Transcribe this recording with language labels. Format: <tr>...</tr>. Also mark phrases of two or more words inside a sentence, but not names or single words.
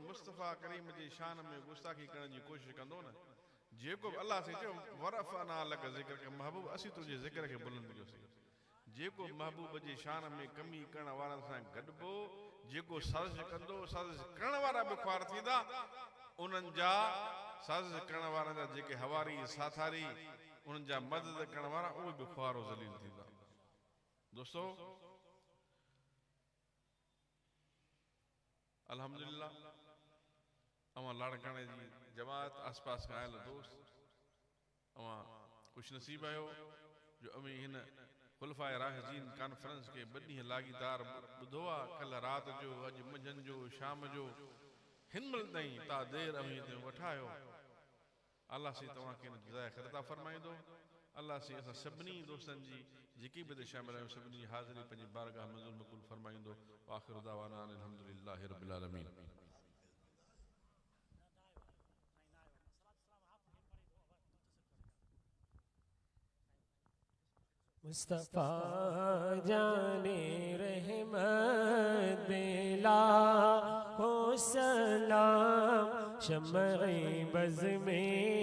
<sd>मुस्तफ़ा करीम जी शान में गुस्ताखी करण जी कोशिशि कंदो न जेको बि अल्लाह से चयो</sd> <ar>ورفعنا لك ذكر</ar> <sd>के महबूब असीं तुंहिंजे ज़िक्र खे बुलंद कयोसीं जेको महबूब जी शान में कमी करण वारनि सां गॾिबो जेको साज़िश कंदो साज़िश करण वारा बि ख़्वार थींदा उन्हनि जा साज़िश करण वारनि जा जेके हवारी साथारी उन्हनि जा मदद करण वारा उहे बि ख़्वार ज़लील थींदा दोस्तो अल्हम्दुलिल्लाह अवां लाड़काणे जी जमात आस पास खां आयल दोस्त अवां खुश नसीब आहियो जो अवी हिन खुलफाए राशिदीन कॉन्फ्रेंस के बड़ी लाॻीदार ॿुधो आहे कल्ह राति जो अॼु मंझंदि जो शाम जो हिन महिल ताईं तव्हां देरि अवी ते वठायो अल्लाह सी तव्हांखे जज़ाए ख़ैर अता फरमाईंदो अल्लाह सी असां सभिनी दोस्तनि जी जेकी बि हिते शामिल आहियूं सभिनी जी हाज़िरी पंहिंजी बारगाह मंज़ूर मक़बूल फरमाईंदो</sd> <ar>آخر دعوانا الحمد لله رب العالمين</ar> <ur>مصطفیٰ جانے رحمت بیلا ہو سلام شمعِ بزم میں</ur>